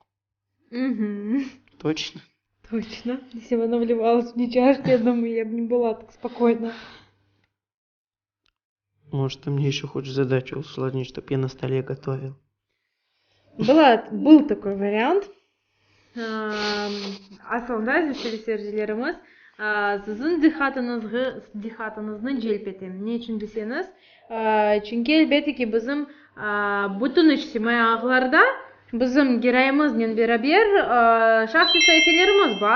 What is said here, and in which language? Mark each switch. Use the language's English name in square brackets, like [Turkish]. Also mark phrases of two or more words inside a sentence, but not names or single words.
[Russian] Угу. Точно. Точно. Если бы она вливалась в не чашки, я думаю, я бы не была так спокойна. Может, ты мне еще хочешь задачу усложнить, чтобы я на столе готовил. Был такой вариант. [Crimean Tatar] Aslında izleyiciler seyircilerimiz sizin dikkatinizni celpetim. Ne için deseniz, çünkü elbette ki bizim bütün içtimai ağlarda bizim girayımızla beraber şahsi sayfalarımız var.